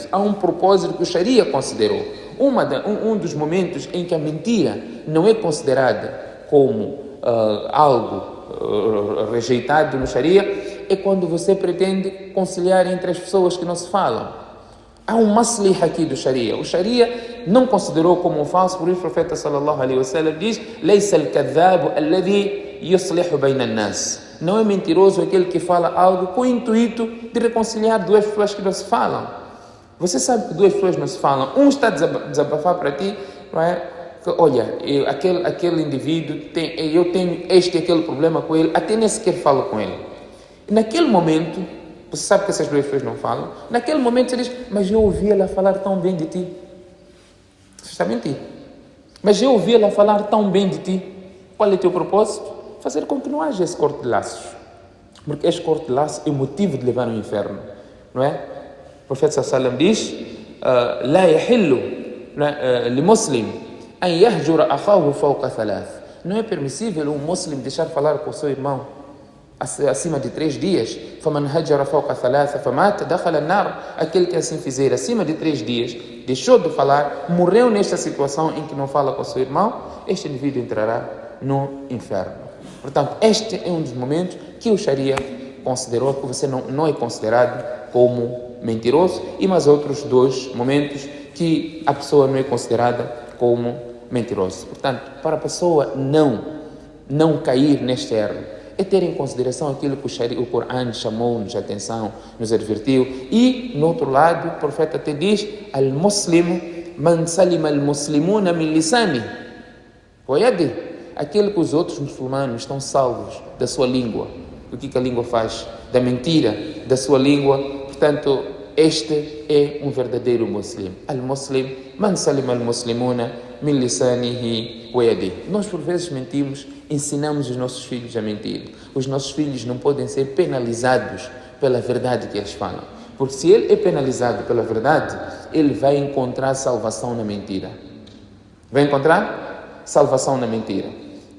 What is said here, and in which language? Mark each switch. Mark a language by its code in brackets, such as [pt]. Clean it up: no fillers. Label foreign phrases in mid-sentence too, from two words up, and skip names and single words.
[pt] Há um propósito que o Sharia considerou. Um dos momentos em que a mentira não é considerada como algo rejeitado no Sharia é quando você pretende conciliar entre as pessoas que não se falam. Há um masliha aqui do Sharia. O Sharia não considerou como um falso, por isso o profeta [ar] صلى الله عليه وسلم [pt] diz: [ar] "ليس الكذاب الذي يصلح بين الناس." [pt] Não é mentiroso aquele que fala algo com o intuito de reconciliar duas pessoas que não se falam. Você sabe que duas pessoas não se falam. Um está a desabafar para ti, não é? Que, olha, aquele indivíduo, eu tenho este e aquele problema com ele, até nem sequer falo com ele. E naquele momento, você sabe que essas duas pessoas não falam, naquele momento você diz: mas eu ouvi ela falar tão bem de ti. Você está mentindo. Mas eu ouvi ela falar tão bem de ti. Qual é o teu propósito? Fazer com que não haja esse corte de laços. Porque este corte de laços é o motivo de levar ao inferno. Não é? O profeta [ar] صلى الله عليه وسلم [pt] diz: [ar] "لا يحل لمسلم أن يهجر أخاه فوق ثلاث." [pt] Não é permissível um muslim deixar falar com o seu irmão acima de 3 dias. [ar] فَمَنْ هَجَرَ فَوْقَ ثَلَاثَ فَمَاتَ دَخَلَ النَّارِ. [pt] Aquele que assim fizer acima de 3 dias, deixou de falar, morreu nesta situação em que não fala com o seu irmão, este indivíduo entrará no inferno. Portanto, este é um dos momentos que o Sharia considerou que você não é considerado como mentiroso, e mais outros 2 momentos que a pessoa não é considerada como mentiroso. Portanto, para a pessoa não cair neste erro, é ter em consideração aquilo que o Corão chamou-nos a atenção, nos advertiu. E, no outro lado, o profeta te diz: [ar] المسلم من سلم المسلمون من لساني ويدي. [pt] Aquele que os outros muçulmanos estão salvos da sua língua. O que a língua faz? Da mentira da sua língua. Portanto, este é um verdadeiro muslim. [ar] المسلم من سلم المسلمون من لسانه ويدي. [pt] Nós, por vezes, mentimos, ensinamos os nossos filhos a mentir. Os nossos filhos não podem ser penalizados pela verdade que eles falam. Porque se ele é penalizado pela verdade, ele vai encontrar salvação na mentira. Vai encontrar salvação na mentira.